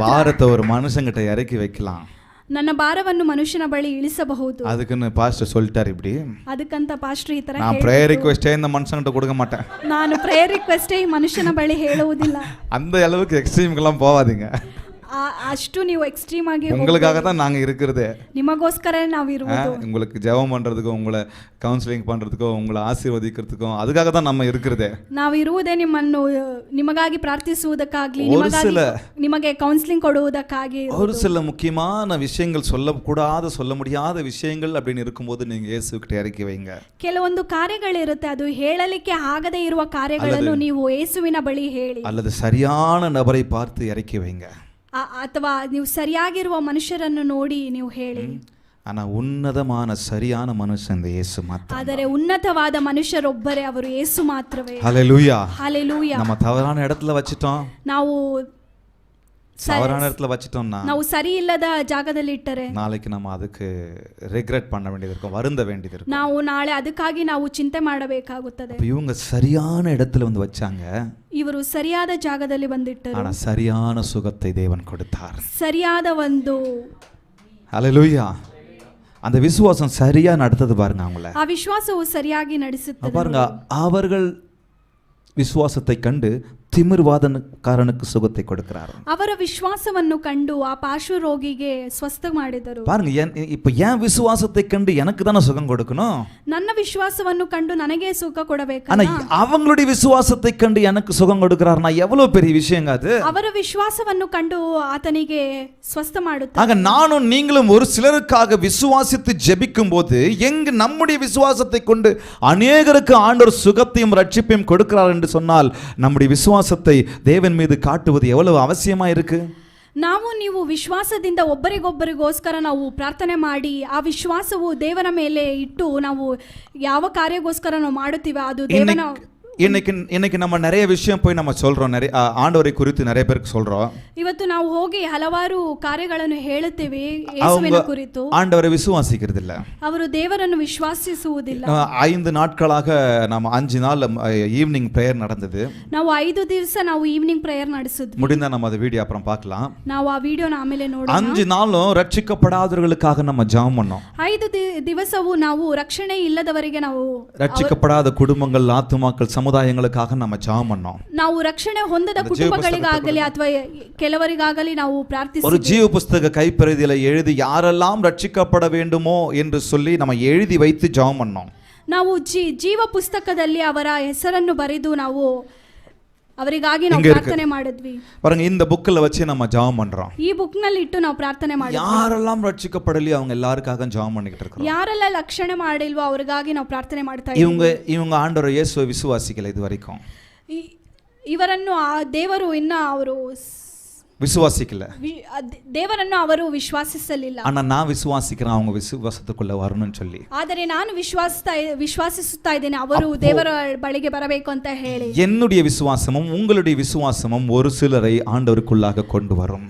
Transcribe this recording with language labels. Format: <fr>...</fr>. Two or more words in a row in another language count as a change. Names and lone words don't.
<ta>பாரத்தை ஒரு மனுஷங்கிட்ட இறக்கಿ வைக்கலாம்,</ta> <kn>ನನ್ನ ಭಾರವನ್ನು ಮನುಷ್ಯನ ಬಳಿ ಇಳಿಸಬಹುದು.</kn> <ta>அதுக்குன்னு பாஸ்டர் சொல்லிட்டார் இப்படி.</ta> <kn>ಅದಕ್ಕಂತ ಪಾಸ್ಟರ್ ಈ ತರ</kn> <ta>நான்</ta> <en>prayer request</en> <ta>இந்த மனுஷங்கிட்ட கொடுக்க மாட்டேன்,</ta> <kn>ನಾನು</kn> <en>prayer request</en> <kn>ಈ ಮನುಷ್ಯನ ಬಳಿ ಹೇಳುವುದಿಲ್ಲ.</kn> <ta>அந்த அளவுக்கு எக்ஸ்ட்ரீம்க்கெல்லாம் போகாதீங்க.</ta> <kn>ಅಷ್ಟು ನೀವು எக்ஸ்ட்ரீம் ಆಗಿ</kn> <ta>உங்களுக்காக தான் நாங்க இருக்கிறதே.</ta> <kn>ನಿಮಗೋಸ್ಕರ ನಾವು ಇರುವುದು.</kn> <ta>உங்களுக்கு ஜெபம் பண்றதுக்கோ, உங்களை கவுன்சிலிங் பண்றதுக்கோ, உங்களை ஆசீர்வதிக்கிறதுக்கோ, அதுக்காக தான் நம்ம இருக்கிறதே.</ta> <kn>ನಾವು ಇರುವುದೇ ನಿಮಗಾಗಿ ಪ್ರಾರ್ಥಿಸುವುದಕ್ಕಾಗಿ, ನಿಮಗೆ ಕೌನ್ಸಿಲಿಂಗ್ ಕೊಡುವುದಕ್ಕಾಗಿ.</kn> <ta>ஒரு சில முக்கியமான விஷயங்கள் சொல்ல முடியாத விஷயங்கள் அப்படின்னு இருக்கும்போது நீங்க இயேசுகிட்ட இறக்கி வைங்க.</ta> <kn>ಕೆಲವೊಂದು ಕಾರ್ಯಗಳಿರುತ್ತೆ, ಅದು ಹೇಳಲಿಕ್ಕೆ ಆಗದೇ ಇರುವ ಕಾರ್ಯಗಳನ್ನು ನೀವು ಯೇಸುವಿನ ಬಳಿ ಹೇಳಿ.</kn> <ta>அல்லது சரியான நபரை பார்த்து இறக்கி வைங்க.</ta> <kn>ಅಥವಾ ನೀವು ಸರಿಯಾಗಿರುವ ಮನುಷ್ಯರನ್ನು ನೋಡಿ ನೀವು ಹೇಳಿ.</kn> <ta>ஆனா உன்னதமான சரியான மனுஷன் இந்த இயேசு மாத்திரம்.</ta> <kn>ಆದರೆ ಉನ್ನತವಾದ ಮನುಷ್ಯರೊಬ್ಬರೇ, ಅವರು ಯೇಸು ಮಾತ್ರವೇ.</kn> <ta>ஹல்லேலூயா, ஹல்லேலೂಯಾ. நம்ம தவறான இடத்துல வச்சிட்டோம்,</ta> <kn>ನಾವು</kn> <ta>தவறான இடத்துல வச்சிட்டோம்னா,</ta> <kn>ನಾವು ಸರಿ ಇಲ್ಲದ ಜಾಗದಲ್ಲಿ ಇಟ್ಟರೆ</kn> <ta>நாளைக்கு நம்ம அதுக்கு ரிக்ரெட் பண்ண வேண்டியது இருக்கும், வருந்த வேண்டியது இருக்கும்.</ta> <kn>ನಾವು ನಾಳೆ ಅದಕ್ಕಾಗಿ ನಾವು ಚಿಂತೆ ಮಾಡಬೇಕಾಗುತ್ತದೆ.</kn> <ta>இவங்க சரியான இடத்துல வந்து வச்சாங்க,</ta> <kn>ಇವರು ಸರಿಯಾದ ಜಾಗದಲ್ಲಿ ಬಂದಿಟ್ಟರು.</kn> <ta>ஆனா சரியான சுகத்தை தேவன் கொடுத்தார்.</ta> <kn>ಸರಿಯಾದ ಒಂದು</kn> <ta>ஹல்லேலூயா, அந்த விசுவாசம் சரியா நடத்தது பாருங்க அவங்கள.</ta> <kn>ಆ ವಿಶ್ವಾಸವು ಸರಿಯಾಗಿ ನಡೆಸುತ್ತದೆ</kn> <ta>பாருங்க, அவர்கள் விசுவாசத்தை கண்டு திமிர்வாதக்காரனுக்கு சுகத்தை கொடுக்கிறார்.</ta> <kn>ಅವರ ವಿಶ್ವಾಸವನ್ನು ಕಂಡು ಆ ಪಾರ್ಶ್ವ ರೋಗಿಗೆ ಸ್ವಸ್ಥ ಮಾಡಿದರು.</kn> <ta>பாருங்க, இப்ப ஏன் விசுவாசத்தை கண்டு எனக்கு தானே சுகம் கொடுக்கணும்?</ta> <kn>ನನ್ನ ವಿಶ್ವಾಸವನ್ನು ಕಂಡು ನನಗೆ ಸುಖ</kn> <ta>ஆனா</ta> <kn>ಕೊಡಬೇಕಲ್ಲ.</kn> <ta>அவங்களுடைய விசுவாசத்தை கண்டு எனக்கு சுகம் கொடுக்கிறார்னா எவ்வளவு பெரிய விஷயங்க அது.</ta> <kn>ಅವರ ವಿಶ್ವಾಸವನ್ನು ಕಂಡು ಆತನಿಗೆ ಸ್ವಸ್ಥ ಮಾಡುತ್ತಾರೆ.</kn> <ta>ஆக நானும் நீங்களும் ஒரு சிலருக்காக விசுவாசித்து ஜெபிக்கும் போது நம்முடைய விசுவாசத்தை கொண்டு அநேகருக்கு ஆண்டவர் சுகத்தையும் ரட்சிப்பையும் கொடுக்கிறார் என்று சொன்னால் நம்முடைய விசுவாசத்தை தேவன் மீது காட்டுவது எவ்வளவு அவசியமா இருக்கு.</ta> <kn>ನಾವು ನೀವು ವಿಶ್ವಾಸದಿಂದ ಒಬ್ಬರಿಗೊಬ್ಬರಿಗೋಸ್ಕರ ನಾವು ಪ್ರಾರ್ಥನೆ ಮಾಡಿ ಆ ವಿಶ್ವಾಸವು ದೇವರ ಮೇಲೆ ಇಟ್ಟು ನಾವು ಯಾವ ಕಾರ್ಯಗೋಸ್ಕರ ನಾವು ಮಾಡುತ್ತೀವಿ ಅದು ದೇವನ.</kn> <ta>இன்னைக்கு நம்ம நிறைய விஷயம் போய் நம்ம சொல்றோம், நிறைய ஆண்டவரை குறித்து நிறைய பேருக்கு சொல்றோம்.</ta> <kn>ಇವತ್ತು ನಾವು ಹೋಗಿ ಹಲವಾರು ಕಾರ್ಯಗಳನ್ನು ಹೇಳುತ್ತೇವೆ ಯೇಸುವಿನ ಕುರಿತು.</kn> <ta>ஆண்டவரை விசுவாசிக்கிறது இல்ல,</ta> <kn>ಅವರು ದೇವರನ್ನು ವಿಶ್ವಾಸಿಸುವುದಿಲ್ಲ.</kn> <ta>5 நாட்களாக நம்ம 5 நாள்</ta> <en>evening prayer</en> <ta>நடந்தது.</ta> <kn>ನಾವು 5 ದಿವಸ ನಾವು</kn> <en>evening prayer</en> <kn>ನಡೆಸಿದ್ವಿ.</kn> <ta>முடிந்தா நம்ம அந்த வீடியோ அப்புறம் பார்க்கலாம்.</ta> <kn>ನಾವು ಆ ವಿಡಿಯೋನ ಆಮೇಲೆ ನೋಡೋಣ.</kn> <ta>5 நாளும் ரட்சிக்கப்படாதவர்களுக்காக நம்ம ஜெபம் பண்ணோம்.</ta> <kn>5 ದಿವಸವೂ ನಾವು ರಕ್ಷಣೆ ಇಲ್ಲದವರಿಗೆ ನಾವು</kn> <ta>ரட்சிக்கப்படாத குடும்பங்கள், ஆத்துமாக்கள், சமுதாயங்களுக்காக நம்ம ஜெபம் பண்ணோம்.</ta> <kn>ನಾವು ರಕ್ಷಣೆ ಹೊಂದದ ಕುಟುಂಬಗಳಿಗಾಗಲಿ ಅಥವಾ ಕೆಲವರಿಗಾಗಲಿ ನಾವು ಪ್ರಾರ್ಥಿಸಿದ್ವಿ.</kn> <ta>ஒரு ஜீவ புஸ்தக கைப்பிரதியில எழுதி யாரெல்லாம் ரட்சிக்கப்பட வேண்டுமோ என்று சொல்லி நம்ம எழுதி வைத்து ஜெபம் பண்ணோம்.</ta> <kn>ನಾವು ಜೀವ ಪುಸ್ತಕದಲ್ಲಿ ಅವರ ಹೆಸರನ್ನು ಬರೆದು ನಾವು ಅವರಿಗಾಗಿ ನಾವು ಪ್ರಾರ್ಥನೆ ಮಾಡಿದ್ವಿ.</kn> <ta>பாருங்க, இந்த புக்ல வச்சு நம்ம ஜெபம் பண்றோம்.</ta> <kn>ಈ ಬುಕ್ ನಲ್ಲಿ ಇಟ್ಟು ನಾವು ಪ್ರಾರ್ಥನೆ ಮಾಡಿದ್ವಿ.</kn> <ta>யாரெல்லாம் ரட்சிக்கப்படலையோ அவங்க எல்லாருக்காக ஜெபம் பண்ணிட்டு இருக்கோம்.</ta> <kn>ಯಾರೆಲ್ಲ ರಕ್ಷಣೆ ಮಾಡಿಲ್ವೋ ಅವರಿಗಾಗಿ ನಾವು ಪ್ರಾರ್ಥನೆ ಮಾಡ್ತಾ ಇದ್ದೀವಿ.</kn> <ta>இவங்க ஆண்டவர் இயேசுவை விசுவாசிக்கல இது வரைக்கும்.</ta> <kn>ಇವರನ್ನು ಆ ದೇವರು ಇನ್ನ ಅವರು</kn> <ta>விசுவாசிக்கல,</ta> <kn>ದೇವರನ್ನು ಅವರು ವಿಶ್ವಾಸಿಸಲಿಲ್ಲ.</kn> <ta>ஆனா நான் விசுவாசிக்கிறேன் அவங்க விசுவாசத்துக்குள்ள வரணும்னு சொல்லி.</ta> <kn>ಆದರೆ ನಾನು ವಿಶ್ವಾಸಿಸುತ್ತಾ ಇದ್ದೇನೆ ಅವರು ದೇವರ ಬಳಿಗೆ ಬರಬೇಕು ಅಂತ ಹೇಳಿ.</kn> <ta>என்னுடைய விசுவாசமும் உங்களுடைய விசுவாசமும் ஒரு சிலரை ஆண்டவருக்குள்ளாக கொண்டு வரும்.</ta>